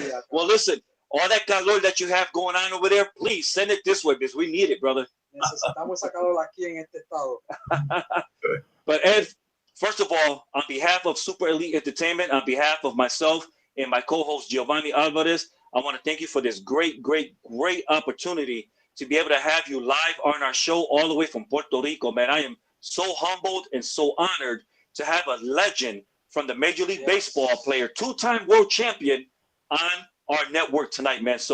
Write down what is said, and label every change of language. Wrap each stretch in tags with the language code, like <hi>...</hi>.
<en>Well, listen, all that calor that you have going on over there, please send it this way because we need it, brother.</en> <es>Necesitamos esa calor aquí en este estado.</es> <en>But Ed, first of all, on behalf of Super Elite Entertainment, on behalf of myself and my co-host Giovanni Alvarez, I want to thank you for this great opportunity to be able to have you live on our show all the way from Puerto Rico, man. I am so humbled and so honored to have a legend from the Major League Baseball player, two-time world champion on our network tonight, man.</en>